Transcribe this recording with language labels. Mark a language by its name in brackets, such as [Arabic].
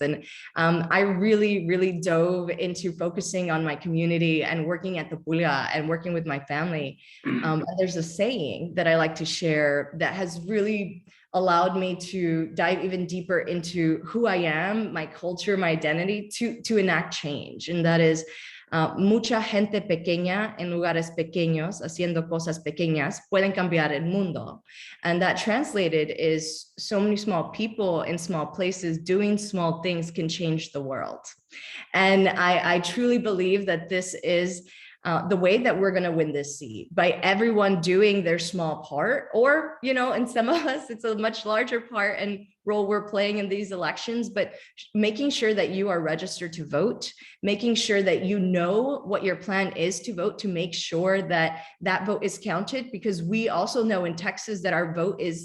[English] And I really dove into focusing on my community and working at the Pulga and working with my family. And there's a saying that I like to share that has really allowed me to dive even deeper into who I am, my culture, my identity, to enact change. And that is, [Spanish] mucha gente pequeña en lugares pequeños, haciendo cosas pequeñas, pueden cambiar el mundo. [English] And that translated is so many small people in small places doing small things can change the world. And I truly believe that this is the way that we're going to win this seat, by everyone doing their small part, or, you know, in some of us, it's a much larger part and role we're playing in these elections, but making sure that you are registered to vote, making sure that you know what your plan is to vote, to make sure that that vote is counted, because we also know in Texas that our vote